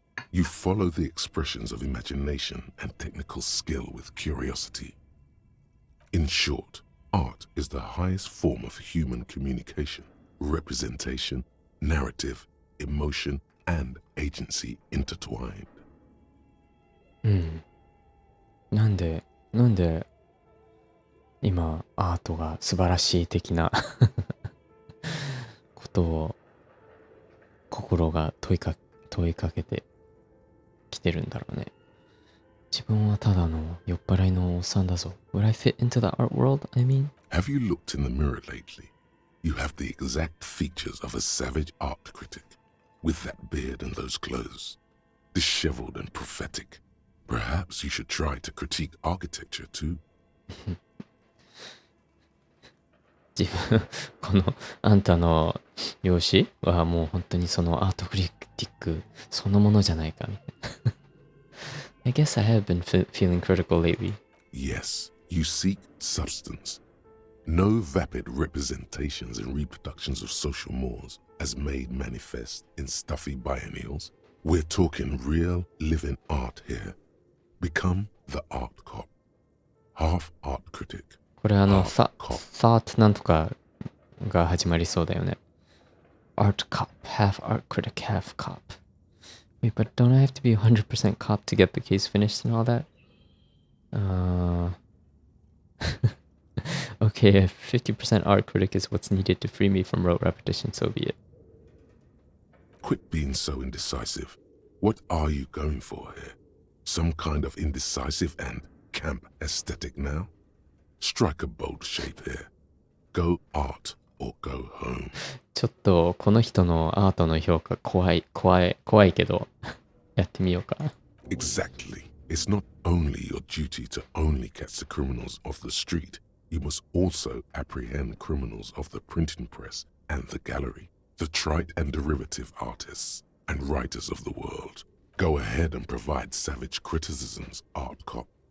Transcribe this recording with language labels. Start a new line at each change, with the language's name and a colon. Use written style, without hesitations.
English: You follow the expressions of imagination and technical skill with curiosity. In short, art is the highest form of human communication, representation, narrative, emotion, and agency intertwined.
Japanese: なんで今アートが素晴らしい的なことを心が問いかけてきてるんだろうね。自分はただの酔っ払いのおっさんだぞ。
English: Would I fit into the art world? I mean, Have you looked in the mirror lately? You have the exact features of a savage art critic, with that beard and those clothes, disheveled and prophetic. Perhaps you should try to critique architecture too.
Japanese: 自分このあんたの容姿はもう本当にそのアートクリティックそのものじゃないかみたいな。
English: I guess I have been feeling critical lately. Yes, you seek substance. No vapid representations and reproductions of social mores as made manifest in stuffy biennials. We're talking real living art here. Become the art cop. Half art critic.
Japanese: これthought なんとかが始まりそうだよね。
English: Art cop, half art critic, half cop. Wait, but don't I have to be 100% cop to get the case finished and all that? Okay, if 50% art critic is what's needed to free me from rote repetition, so be it. Quit being so indecisive. What are you going for here? Some kind of indecisive and camp aesthetic now? Strike a bold shape here. Go art or go home.
Japanese: ちょっとこの人のアートの評価怖いけどやってみようか。
English: Exactly. It's not only your duty to only catch the criminals off the street. You must also apprehend criminals of the printing press and the gallery, the trite and derivative artists and writers of the world. Go ahead and provide savage criticisms, art cop.